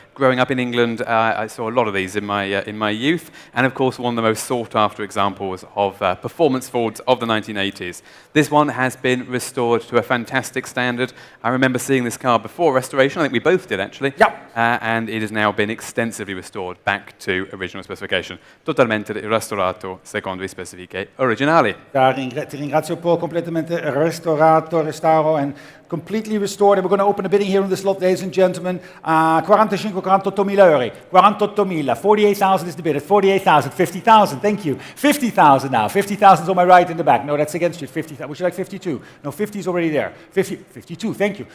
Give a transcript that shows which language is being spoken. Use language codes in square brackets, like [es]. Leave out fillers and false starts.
[en] Growing up in England, I saw a lot of these in my youth, and of course one of the most sought-after examples of performance Fords of the 1980s. This one has been restored to a fantastic standard. I remember seeing this car before restoration. I think we both did, actually. Yep. And it has now been extensively restored back to original specification. [it] Totalmente restaurato secondo le specifiche originali. Ti ringrazio Paul, completamente restaurato, restauro, [en] and completely restored. And we're going to open a bidding here on this lot, ladies and gentlemen. 48.000 euro. 48.000. 48,000 is the bid. At 48,000. 50,000. Thank you. 50,000 now. 50,000 is on my right in the back. No, that's against you. 50,000. Would you like 52? No, 50 is already there. 52. Thank you.